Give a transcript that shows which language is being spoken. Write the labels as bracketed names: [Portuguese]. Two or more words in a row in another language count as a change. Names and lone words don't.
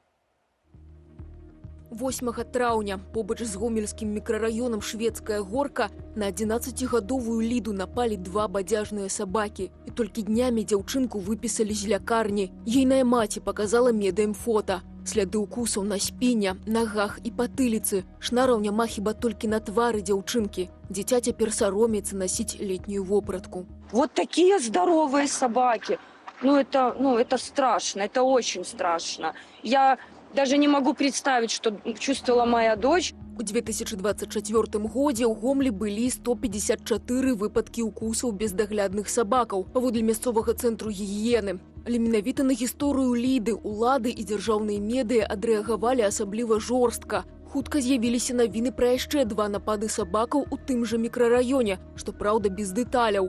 [Belarusian] 8 траўня побач з гомельскім мікрараёнам Шведская горка на 11гадовую Ліду напалі 2 бадзяжныя сабакі. І толькі днямі дзяўчынку выпісалі з лякарні. Ейная маці паказала медыям фота. Сляды укусаў на спіне, нагах і патыліцы. Шнараў няма хіба толькі на твары дзяўчынкі. Дзіця цяпер саромецца носіць летнюю вопратку. [Russian] Вот такие здоровые собаки. Это страшно, это очень страшно. Я даже не могу представить, что чувствовала моя дочь. [Belarusian] У 2024 годзе ў Гомлі былі 154 выпадкі укусаў бездаглядных сабакаў, паводле мясцовага цэнтру гігіены. Але менавіта на гісторыю Ліды улады і дзяржаўныя медыі адрэагавалі асабліва жорстка. Хутка з'явіліся навіны пра яшчэ 2 напады сабакаў у тым жа мікрараёне, што, праўда, без дэталяў.